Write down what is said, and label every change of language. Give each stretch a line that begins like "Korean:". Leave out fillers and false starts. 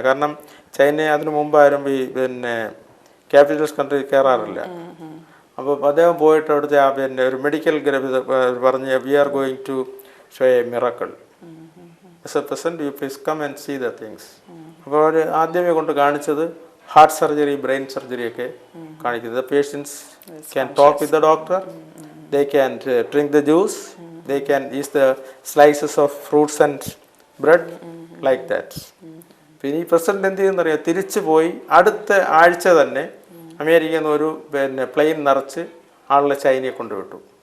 Malayalam: കാരണം ചൈന അതിനു മുമ്പാരും പിന്നെ ക്യാപിറ്റൽസ് കൺട്രി കയറാറില്ല. അപ്പോൾ അദ്ദേഹം പോയിട്ട് അവിടുത്തെ പിന്നെ ഒരു മെഡിക്കൽ പറഞ്ഞ്
English: We are going to show a miracle. As a person, you please come and see the things.
Malayalam: അപ്പോൾ അവർ ആദ്യമേ കൊണ്ട് കാണിച്ചത് ഹാർട്ട് സർജറി, ബ്രെയിൻ സർജറി ഒക്കെ കാണിക്കുന്നത്.
English: Patients can talk with the doctor, they can drink the juice, they can eat the slices of fruits and bread like that.
Malayalam: പിന്നെ ഈ president എന്ത് ചെയ്യുന്നറിയാം, തിരിച്ചു പോയി അടുത്ത ആഴ്ച തന്നെ അമേരിക്കയിൽ നിന്ന് ഒരു പിന്നെ പ്ലെയിൻ നിറച്ച് ആളുടെ ചൈനയെ കൊണ്ടുവിട്ടു.